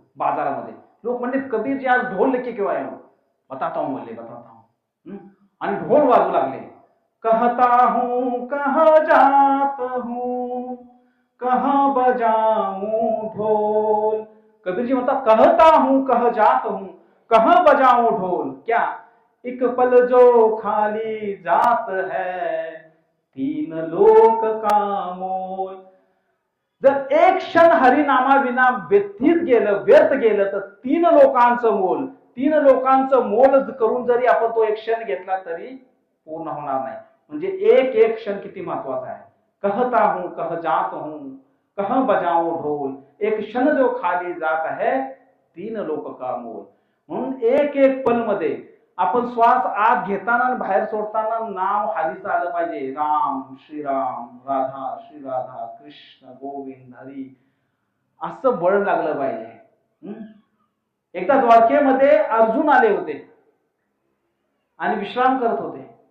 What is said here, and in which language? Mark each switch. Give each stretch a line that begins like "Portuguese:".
Marathi: बाजारामध्ये लोक म्हणले कबीर जी
Hindi: आज ढोल लेके क्यों आए हो? बताता हूं
Marathi: बोलले, बताता हूं. आणि ढोल वाजू लागले.
Hindi: कहता हूं कहाँ जात हूं कहाँ बजाऊं ढोल.
Marathi: कबीर जी म्हणतात
Hindi: कहता हूं कहाँ जात हूं कहाँ बजाऊं ढोल. क्या एक पल जो खाली जात है तीन लोक का मोल.
Marathi: जर एक क्षण हरिनामाविना व्यथित गेलं व्यर्थ गेलं तर तीन लोकांचं मोल, तीन लोकांचं मोल करून जरी आपण तो एक क्षण घेतला तरी पूर्ण होणार नाही. म्हणजे एक एक क्षण किती महत्वाचा आहे.
Hindi: कहता हूं कह जात हूं कह बजाऊं ढोल, एक क्षण जो खाली जात है तीन लोक का मोल.
Marathi: म्हणून एक एक पल मध्ये आपण श्वास आत घेताना आणि बाहेर सोडताना नाव हरीचं आलं पाहिजे. राम श्रीराम राधा श्री राधा कृष्ण गोविंद हरी असं बळ लागलं पाहिजे. एकदा द्वारकेमध्ये अर्जुन आले होते आणि विश्राम करत होते.